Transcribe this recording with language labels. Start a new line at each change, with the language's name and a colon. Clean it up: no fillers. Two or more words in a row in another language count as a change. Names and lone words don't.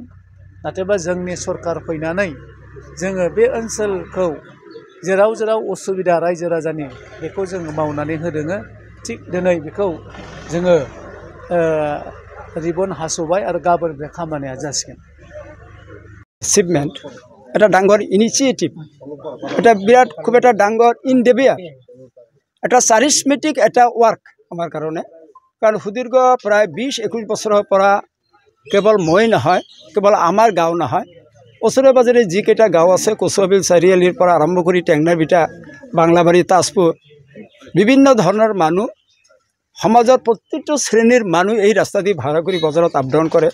Bodo: नाथायबा जोंनि सरकार फैनानै जोङो बे ओनसोलखौ जेराव जेराव उसुबिदा रायजो राजानि बेखौ जोङो मावनानै होदों। थिग दिनै बेखौ जोङो रिबन हास'बाय आरो गाबोन बे खामानिया जासिगोन।
Assamese: एचिभमेन्ट এটা ডাঙৰ ইনিচিয়েটিভ, এটা বিৰাট খুব এটা ডাঙৰ ইনডেভিয়াৰ, এটা চাৰিছমেটিক এটা ৱৰ্ক আমাৰ কাৰণে। কাৰণ সুদীৰ্ঘ প্ৰায় 20-21 বছৰৰ পৰা কেৱল মই নহয়, কেৱল আমাৰ গাঁও নহয়, ওচৰে পাজৰে যিকেইটা গাঁও আছে কচুৱাবিল চাৰিআলিৰ পৰা আৰম্ভ কৰি টেংনাবিটা, বাংলাবাৰী, তাজপুৰ, বিভিন্ন ধৰণৰ মানুহ, সমাজৰ প্ৰত্যেকটো শ্ৰেণীৰ মানুহ এই ৰাস্তা দি ভাড়া কৰি বজাৰত
English: up down
Assamese: কৰে।